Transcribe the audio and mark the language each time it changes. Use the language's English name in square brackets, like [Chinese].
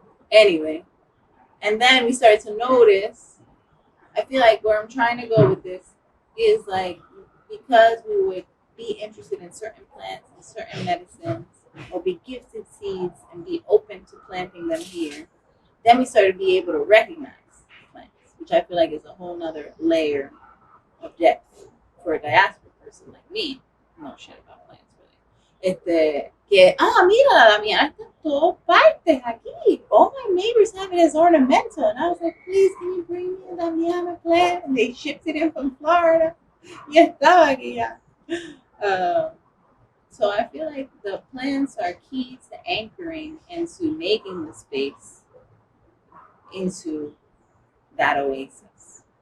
[English] Anyway, and then we started to notice, I feel like where I'm trying to go with this is like, because we would be interested in certain plants and certain medicines, or be gifted seeds and be open to planting them here, then we started to be able to recognize plants, which I feel like is a whole nother layer of depth for a diaspora person like me. No shit about plants, really. [Spanish] Mira, la damiana está en todas partes aquí. [English] All my neighbors have it as ornamental. And I was like, please, can you bring me a damiana plant? And they shipped it in from Florida. [Spanish] Y estaba aquí ya. [English] So I feel like the plants are key to anchoring into making the space into that oasis.